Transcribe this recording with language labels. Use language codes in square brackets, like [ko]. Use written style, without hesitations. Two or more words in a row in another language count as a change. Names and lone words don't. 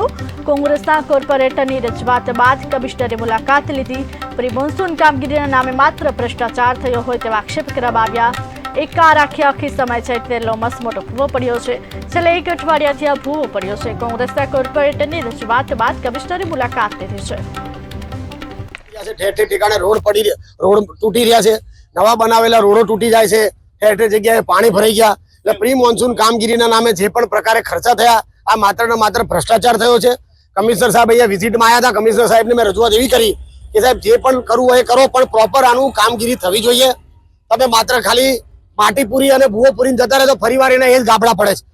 [gu] કોંગ્રેસના કોર્પોરેટરની રજૂઆત બાદ કમિશનરે મુલાકાત લીધી। [en] pre monsoon [gu] કામગીરીના નામે માત્ર ભ્રષ્ટાચાર થયો હોય તેવા આક્ષેપ કરવામાં આવ્યા। એક કાર આખી સમાઈ જાય તેટલો મસ્ત મોટો ભૂવો પડ્યો છે। છેલ્લા એક અઠવાડિયાથી આ ભૂવો પડ્યો છે। કોંગ્રેસના કોર્પોરેટરની રજૂઆત બાદ કમિશનરે મુલાકાત લીધી છે। ઠેર ઠેર ઠેકાણે [hi] रोड पड़ी रोड तूटी रहा है। [gu] નવા બનાવેલા રોડો તૂટી જાય છે। ઠેર ઠેર જગ્યા પાણી ભરાઈ ગયા। એટલે [en] pre monsoon [gu] કામગીરીના નામે જે પણ પ્રકારે ખર્ચા થયા આ માત્ર ને માત્ર ભ્રષ્ટાચાર થયો છે। કમિશનર સાહેબ અહીંયા વિઝિટમાં આવ્યા હતા। કમિશનર સાહેબને મેં રજૂઆત એવી કરી કે સાહેબ જે પણ કરવું હોય કરો પણ પ્રોપર આનું કામગીરી થવી જોઈએ। તમે માત્ર ખાલી માટી પૂરી અને ભૂવો પૂરીને જતા રહે તો ફરીવાર એને એ જ ગાબડા પડે છે।